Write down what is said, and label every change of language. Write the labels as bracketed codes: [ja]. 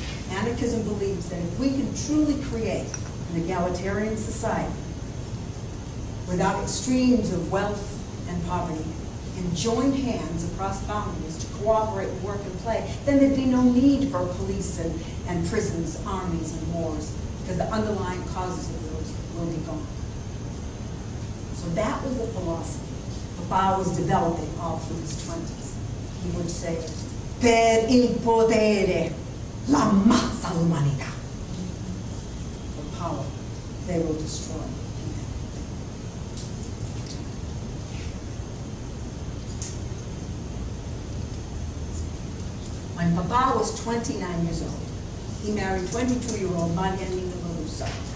[en] Anarchism believes that if we can truly create an egalitarian society without extremes of wealth and poverty, and join hands across boundaries to cooperate, work, and play, then there'd be no need for police and prisons, armies, and wars, because the underlying causes of those will be gone. So that was the philosophy Papa was developing all through his 20s. He would say, [it] per il potere, l'ammazza l'umanità. [en] For power, they will destroy. When Papa was 29 years old, he married 22-year-old Marianina Marusa.